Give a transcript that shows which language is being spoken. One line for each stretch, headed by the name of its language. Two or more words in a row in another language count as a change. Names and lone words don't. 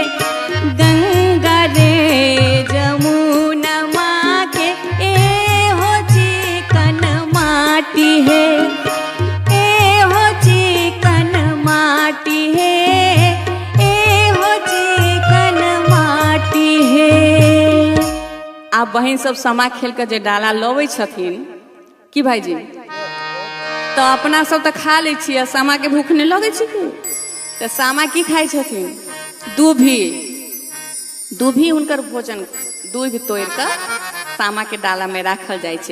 Maithili: गंगा रे जमुना माँ के ए हो चिकन माटी है। ए हो चिकन माटी है। ए हो चिकन माटी है। आप बहन सब समा खेल के जे डाला लवे छथिन की भाईजी तो अपना सब तो खा ले छियै। सामा के भूख नहीं लगे छै कि तो सामा की खाई छथिन दूभी। दूभी उनकर भोजन दूध तोड़ कर सामा के डाला में राखल जाय छै।